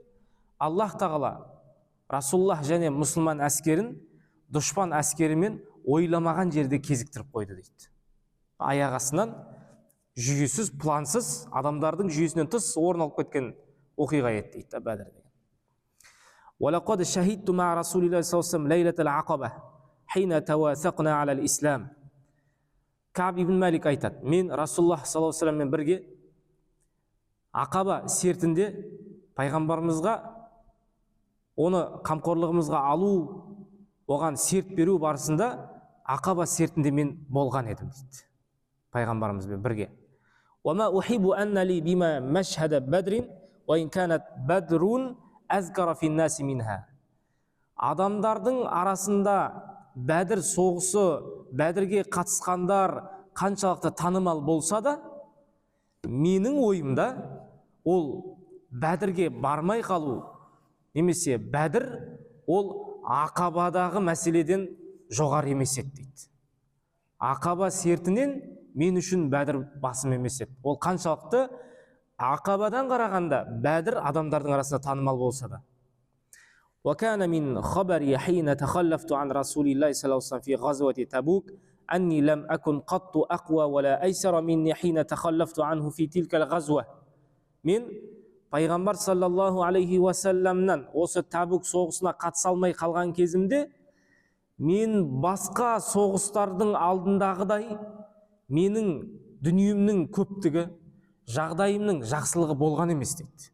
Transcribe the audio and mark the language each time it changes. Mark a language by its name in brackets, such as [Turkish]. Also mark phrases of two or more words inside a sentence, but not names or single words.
[Kazakh] Аллах тағала Расулуллах және мұсылман әскерін дұшпан әскерімен ойламаған жерде кезіктіріп қойды дейді. Аяқ астынан жүйесіз, плансыз, адамдардың жүйесінен тыс орын алып кеткен оқиға еді дейді Бәдір деген. [Arabic] وَلَقَدْ شَهِدْتُ مَعَ رَسُولِ اللَّهِ صَلَّى اللَّهُ عَلَيْهِ وَسَلَّمَ لَيْلَةَ الْعَقَبَةِ. حين توافقنا على الإسلام. [Kazakh] Каб ибн Малик айтады, мен Расулуллах [Arabic] صلى الله عليه وسلم [Kazakh] бірге Ақаба сертінде пайғамбарымызға оны қамқорлығымызға алу, оған серт беру барысында Ақаба сертінде мен болған едім дейді пайғамбарымызбен бірге. [Arabic] وما أحب أن لي بما مشهد بدر وإن كانت بدر أذكر في الناس منها. [Kazakh] Адамдардың арасында Бәдір соғысы, Бәдірге қатысқандар қаншалықты танымал болса да, менің ойымда ол Бәдірге бармай қалу, немесе Бәдір ол Ақабадағы мәселеден жоғары емес еді дейді. Ақаба сертінен мен үшін Бәдір басым емес еді. Ол қаншалықты Ақабадан қарағанда Бәдір адамдардың арасында танымал болса да. [Arabic] وكان من خبري حين تخلفت عن رسول الله صلى الله عليه وسلم في غزوة تبوك أني لم أكن قط أقوى ولا أيسر مني حين تخلفت عنه في تلك الغزوة. [Kazakh] Мен пайғамбар [Arabic] صلى الله عليه وسلم [Kazakh] осы Табук соғысына қатыса алмай қалған кезімде мен басқа соғыстардың алдындағыдай менің дүниемнің көптігі, жағдайымның жақсылығы болған емес дейді.